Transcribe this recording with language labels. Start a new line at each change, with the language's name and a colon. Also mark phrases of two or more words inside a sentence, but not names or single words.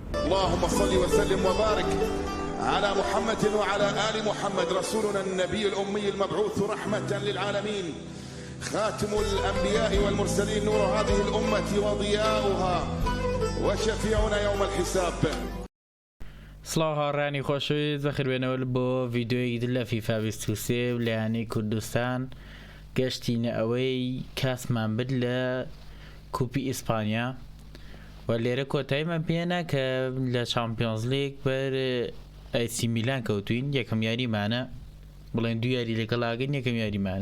Arabic: اللهم صل وسلم وبارك على محمد وعلى آل محمد، رسولنا النبي الأمي المبعوث رحمة للعالمين، خاتم الأنبياء والمرسلين، نور هذه الأمة وضياؤها وشفيعنا يوم الحساب.
Central Kurdish: سڵاو هاوڕانی خۆشەویست، بەخێربێنەوە بۆ ڤیددیۆیەکی لە فیفا 23 لایەنەی کوردستان گەشتینە ئەوەی کاسمان برد لە کوپی ئیسپانیا و لێرە کۆتاییمان پێێنا کە لە
English: Champions League
Central Kurdish: بەر ئایسی میلان کەوتوین، یەکەم یاریمانە بڵێن دو یاری لەگەڵاگەن، یەکەم یاریمانە.